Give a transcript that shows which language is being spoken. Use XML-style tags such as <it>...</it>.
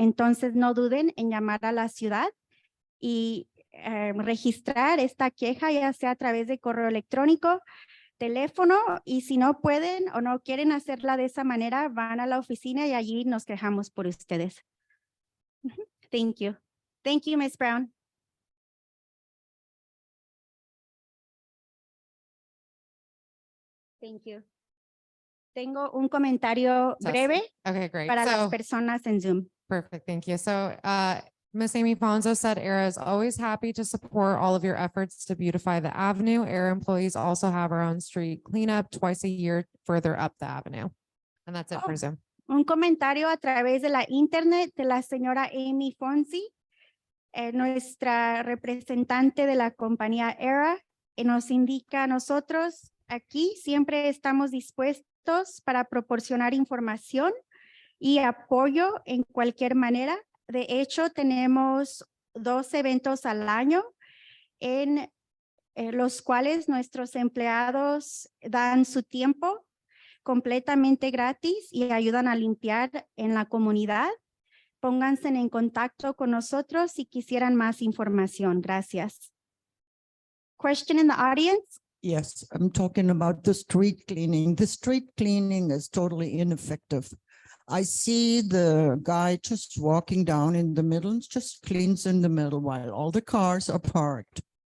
<es>Entonces, no duden en llamar a la ciudad y registrar esta queja, ya sea a través de correo electrónico, teléfono, y si no pueden o no quieren hacerla de esa manera, van a la oficina y allí nos quejamos por ustedes.</es> <en>Thank you. Thank you, Ms. Brown. Thank you.</en> <es>Tengo un comentario breve</es> <en>Okay, great.</en> <es>para las</es> <en>So,</en> <es>personas en Zoom.</es> <en>perfect. Thank you. So, Ms. Amy Fonzo said ERA is always happy to support all of your efforts to beautify the avenue. ERA employees also have our own street cleanup twice a year further up the avenue. And that's it for Zoom.</en> <es>Un comentario a través de la internet de la señora Amy Fonzi, nuestra representante de la compañía ERA, nos indica a nosotros aquí siempre estamos dispuestos para proporcionar información y apoyo en cualquier manera. De hecho, tenemos 2 eventos al año en los cuales nuestros empleados dan su tiempo completamente gratis y ayudan a limpiar en la comunidad. Pónganse en contacto con nosotros si quisieran más información. Gracias.</es> <en>Question in the audience? Yes, I'm talking about the street cleaning. The street cleaning is totally ineffective. I see the guy just walking down in the middle and just cleans in the middle while all the cars are parked.</en>